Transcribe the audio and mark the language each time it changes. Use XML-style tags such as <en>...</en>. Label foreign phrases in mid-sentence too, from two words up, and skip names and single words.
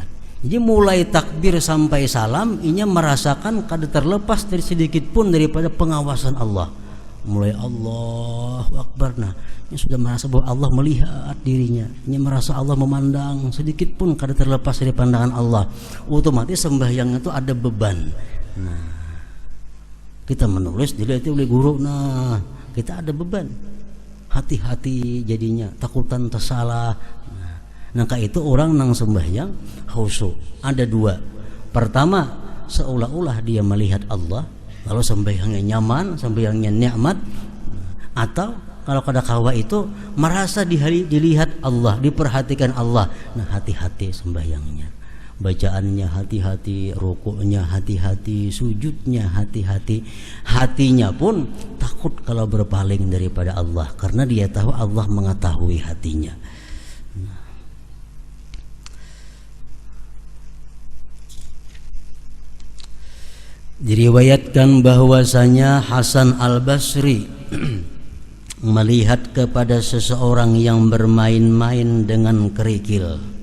<id>Jadi mulai takbir sampai salam, ini merasakan kada terlepas dari sedikit pun daripada pengawasan Allah. Mulai</id> <ar>Allahu Akbar,</ar> <id>nah ini sudah merasa bahwa Allah melihat dirinya, ini merasa Allah memandang, sedikit pun kada terlepas dari pandangan Allah. Otomatis sembahyang itu ada beban. Nah, kita menulis dilihat oleh guru, nah kita ada beban, hati-hati jadinya, takutan tersalah. Nah, itu orang nang sembahyang khusyuk ada dua. Pertama, seolah-olah dia melihat Allah, kalau sembahyangnya nyaman, sembahyangnya nikmat. Atau kalau kada kawa itu merasa dilihat Allah, diperhatikan Allah. Nah, hati-hati sembahyangnya, bacaannya hati-hati, rukuknya hati-hati, sujudnya hati-hati. Hatinya pun takut kalau berpaling daripada Allah, karena dia tahu Allah mengetahui hatinya. Diriwayatkan bahwasanya Hasan Al-Basri melihat kepada seseorang yang bermain-main dengan kerikil.</id>